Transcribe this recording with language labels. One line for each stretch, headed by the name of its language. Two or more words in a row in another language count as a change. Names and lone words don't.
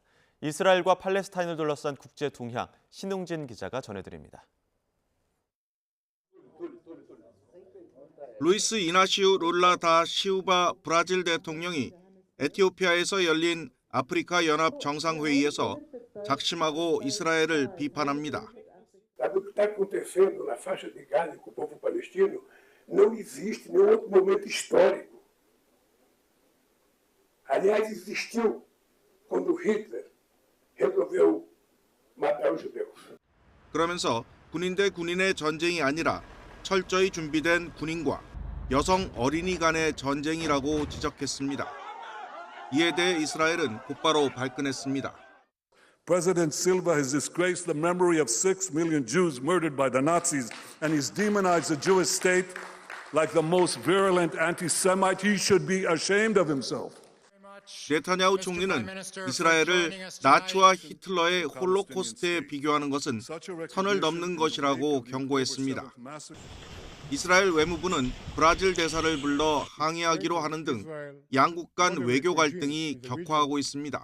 Korean: 이스라엘과 팔레스타인을 둘러싼 국제 동향 신웅진 기자가 전해드립니다. 루이스 이나시우 룰라 다 시우바 브라질 대통령이 에티오피아에서 열린 아프리카 연합 정상회의에서 작심하고 이스라엘을 비판합니다.
Portuguese: O que está acontecendo na faixa de Gaza com o povo palestino não existe nenhum outro momento histórico. Aliás, existiu quando Hitler resolveu matar os judeus.
Korean: 그러면서 군인 대 군인의 전쟁이 아니라 철저히 준비된 군인과 여성 어린이 간의 전쟁이라고 지적했습니다. 이에 대해 이스라엘은 곧바로 발끈했습니다.
English: President Silva has disgraced the memory of 6 million Jews murdered by the Nazis, and he's demonized the Jewish state like the most virulent anti-Semite. He should be ashamed of himself.
Korean: 네타냐후 총리는 이스라엘을 나치와 히틀러의 홀로코스트에 비교하는 것은 선을 넘는 것이라고 경고했습니다. 이스라엘 외무부는 브라질 대사를 불러 항의하기로 하는 등 양국 간 외교 갈등이 격화하고 있습니다.